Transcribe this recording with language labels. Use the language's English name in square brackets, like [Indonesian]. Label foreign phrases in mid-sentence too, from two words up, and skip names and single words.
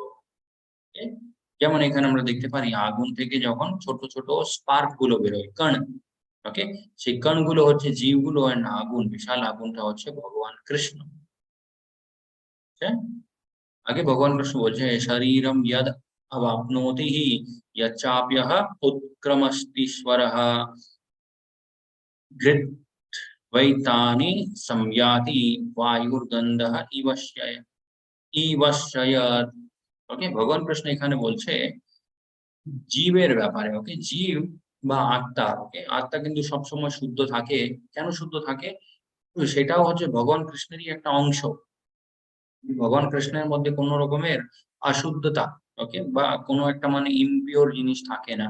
[Bangla] ওকে, যেমন এখানে আমরা দেখতে পারি আগুন থেকে যখন ছোট ছোট স্পার্ক গুলো বেরোয়, কণ, ওকে, সেই কণগুলো হচ্ছে জীবগুলো, এন্ড আগুন, বিশাল আগুনটা হচ্ছে ভগবান কৃষ্ণ। আগে ভগবান কৃষ্ণ বলছে [Sanskrit] শরীরম ইয়দ অবাপ্নোতি হি यच्चाप्यः उत्क्रमस्तीश्वरः घृतवैतानि संयाति वायुर्गन्धः ইবশ্যয়ৎ। [Bangla] ওকে, ভগবান কৃষ্ণ এখানে বলছে জীবের ব্যাপারে, ওকে, জীব বা আত্মা, ওকে, আত্মা কিন্তু সবসময় শুদ্ধ থাকে। কেন শুদ্ধ থাকে? তো সেটাও হচ্ছে ভগবান কৃষ্ণেরই একটা অংশ। ভগবান কৃষ্ণের মধ্যে কোনো রকমের অশুদ্ধতা, ওকে, বা কোনো একটা মানে ইমপিওর জিনিস থাকে না।